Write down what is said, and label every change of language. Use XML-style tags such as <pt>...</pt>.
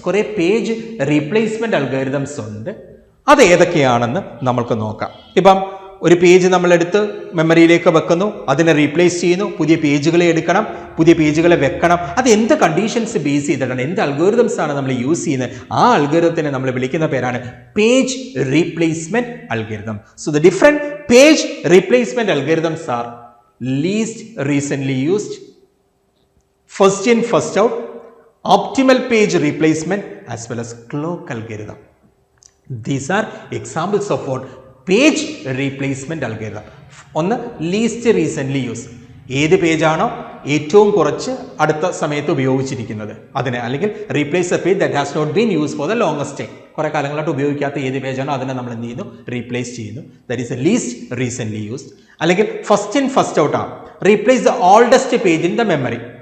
<ml>കുറേ page replacement algorithms ഉണ്ട്. അത് ഏതൊക്കെയാണെന്ന് നമ്മൾക്ക് നോക്കാം. ഇപ്പം ഒരു പേജ് നമ്മളെടുത്ത് മെമ്മറിയിലേക്ക് വെക്കുന്നു, അതിനെ റീപ്ലേസ് ചെയ്യുന്നു, പുതിയ പേജുകളെ എടുക്കണം, പുതിയ പേജുകളെ വെക്കണം. അത് എന്ത് കണ്ടീഷൻസ് ബേസ് ചെയ്തിട്ടാണ്, എന്ത് അൽഗോരിതംസ് ആണ് നമ്മൾ യൂസ് ചെയ്യുന്നത്? ആ അൽഗോരിതത്തിനെ നമ്മൾ വിളിക്കുന്ന പേരാണ് page replacement algorithm.</ml> <en>So the different page replacement algorithms are least recently used, first in first out, optimal page replacement, as well as clock algorithm. These are examples of what page replacement algorithm.</en> <ml>ഒന്ന് least recently use, ഏത് പേജാണോ ഏറ്റവും കുറച്ച് അടുത്ത സമയത്ത് ഉപയോഗിച്ചിരിക്കുന്നത് അതിനെ, അല്ലെങ്കിൽ</ml> <en>Replace a page that has not been use for the longest time.</en> <ml>കുറേ കാലങ്ങളായിട്ട് ഉപയോഗിക്കാത്ത ഏത് പേജാണോ അതിനെ നമ്മൾ എന്ത് ചെയ്യുന്നു? റീപ്ലേസ് ചെയ്യുന്നു.</ml> <en>That is a least recently used. അല്ലെങ്കിൽ first in first out ആണ്, replace the oldest page in the memory.</en>